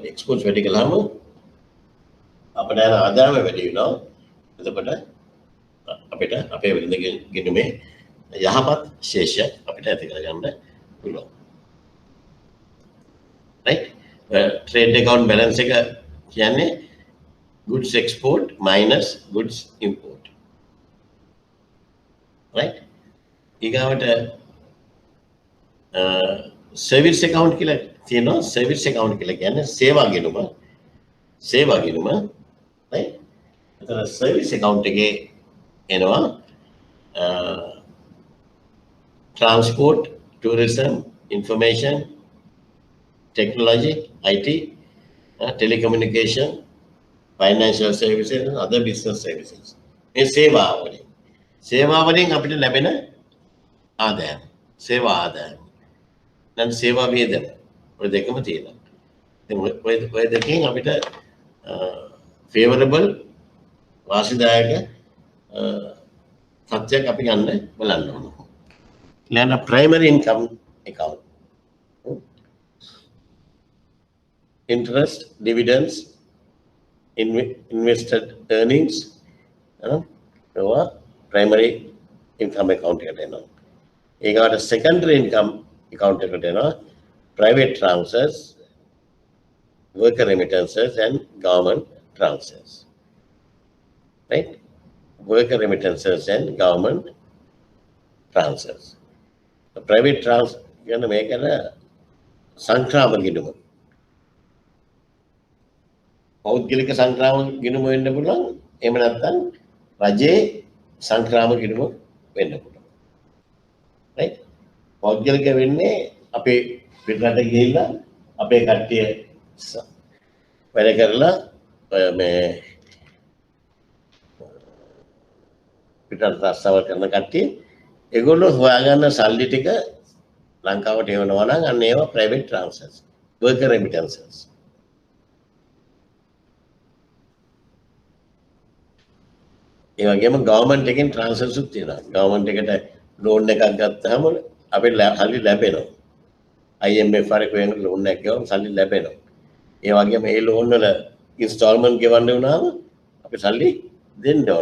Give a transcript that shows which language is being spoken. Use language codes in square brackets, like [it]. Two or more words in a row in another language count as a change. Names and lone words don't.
[si] exports වැඩි කළාම අපිට යන ආදායම වැඩි වෙනවා. එතකොට අපිට අපේ වෙළඳ ගිණුමේ යහපත් ශේෂයක් අපිට ඇති කරගන්න පුළුවන්. [en] right trade account balance [si] එක කියන්නේ [en] goods export minus goods import. [si] right ඊගාවට [en] service account [si] කියලා තියෙනවා. [en] service account [si] කියලා කියන්නේ සේවා ගිණුම [en] right එතන service account [si] එකේ එනවා [en] transport, tourism, information, technology, IT, telecommunication, financial services and other business services. [si] මේ සේවාවලින් අපිට ලැබෙන ආදායම. සේවා ආදායම. දැන් සේවා වේදන ඔය දෙකම තියෙනවා. දැන් ඔය දෙකෙන් අපිට favorable වාසිදායක තත්ත්වයක් අපි ගන්න බලන්න ඕන. [en] ඊළඟ primary income account. Interest, dividends, invested earnings, primary income account [si] එකට එනවා. [en] ඊගාට secondary income account [si] එකට එනවා [en] private transfers, worker remittances and government transfers. Right? Worker remittances and government transfers. The private transfer [si] කියන්නේ මේකන සංක්‍රාම ගිණුම. පෞද්ගලික සංක්‍රාමක ගිණුම වෙන්න පුළුවන්. එහෙම නැත්නම් රජයේ සංක්‍රාමක ගිණුම වෙන්න පුළුවන්. right? පෞද්ගලික වෙන්නේ අපේ පිටරට ගිහිල්ලා අපේ කට්ටිය වැඩ කරලා මේ පිටරට රස්සාවල් කරන කට්ටිය ඒගොල්ලෝ හොයාගන්න සල්ලි ටික ලංකාවට එවනවා නම් අන්න ඒවා [en] private transfers worker remittances. [si] ඒ වගේම ගවර්න්මන්ට් එකෙන් ට්‍රාන්ස්ෆර්ස් උත් තියෙනවා. ගවර්න්මන්ට් එකට ලෝන් එකක් ගත්තාම අපිට සල්ලි ලැබෙනවා. IMF එකෙන් ලෝන් එකක් ගියොත් සල්ලි ලැබෙනවා. ඒ වගේම ඒ ලෝන් වල ඉන්ස්ටාල්මන්ට් ගෙවන්න වුණාම අපි සල්ලි දෙන්න ඕන.